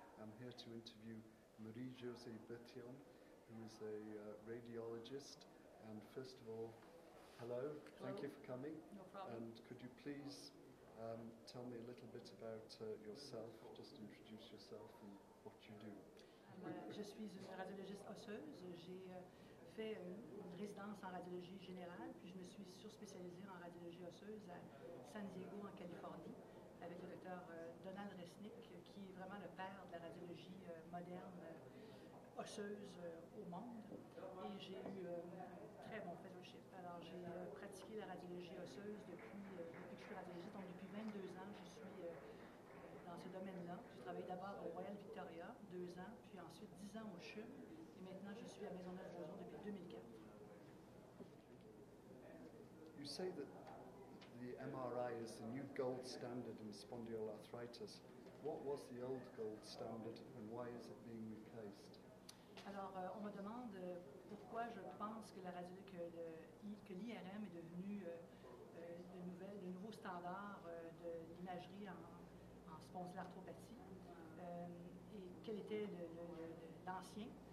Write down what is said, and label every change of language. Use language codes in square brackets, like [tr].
[en] I'm here to interview Marie-Josée Bertillon, who is a radiologist. And first of all, hello, thank you for coming. No problem. And could you please tell me a little bit about yourself, just introduce yourself and what you do. [fr] Je suis une radiologiste osseuse. J'ai fait une résidence en radiologie générale, puis je me suis surspécialisée en radiologie osseuse à San Diego, en Californie, avec le docteur Donald Resnick, qui est vraiment le père de la radiologie moderne osseuse au monde. Et j'ai eu un très bon fellowship. Alors, j'ai pratiqué la radiologie osseuse depuis que je suis radiologiste, donc depuis 22 ans, je suis dans ce domaine-là. J'ai travaillé d'abord au Royal Victoria, 2 ans, puis ensuite 10 ans au CHUM, et maintenant je suis à Maisonneuve-Joson depuis 2004. [en] You say that the MRI is the new gold standard in spondyloarthritis. What was the old gold standard and why is it being replaced? [fr] Alors, on me demande pourquoi je pense que l'IRM est devenu le nouveau standard de l'imagerie en spondylarthropathie et quel était l'ancien.